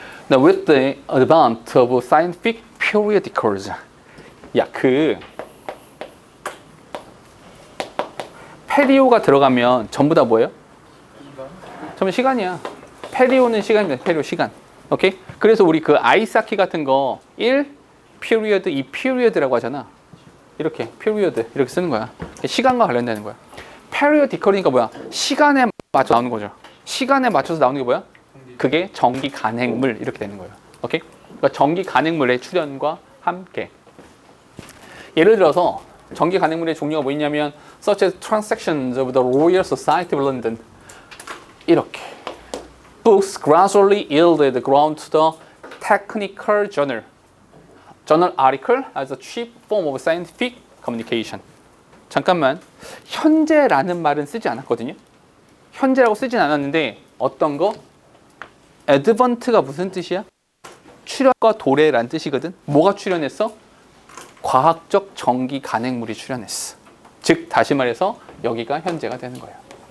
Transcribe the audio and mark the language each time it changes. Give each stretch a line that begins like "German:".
English: Now, with the advent of scientific periodicals,
Korean: 페리오가 들어가면 전부 다 뭐예요? 전부 시간이야. 페리오는 시간입니다. 페리오 시간. 오케이? 그래서 우리 그 아이스하키 같은 거 1 period, 2 period라고 하잖아. 이렇게 period 이렇게 쓰는 거야. 시간과 관련되는 거야. periodical이니까 뭐야? 시간에 맞춰 나오는 거죠. 시간에 맞춰서 나오는 게 뭐야? 그게 전기 간행물 이렇게 되는 거예요. 오케이? 그러니까 전기 간행물의 출현과 함께. 예를 들어서 전기 간행물의 종류가 뭐 있냐면
English: such as transactions of the Royal Society of London.
Korean: 이렇게.
English: Books gradually yielded ground to the technical journal. Journal article as a cheap form of scientific communication.
Korean: 잠깐만, 현재라는 말은 쓰지 않았거든요. 현재라고 쓰진 않았는데 어떤 거? advant가 무슨 뜻이야? 출현과 도래란 뜻이거든. 뭐가 출현했어? 과학적 전기 간행물이 출현했어. 즉 다시 말해서 여기가 현재가 되는 거예요.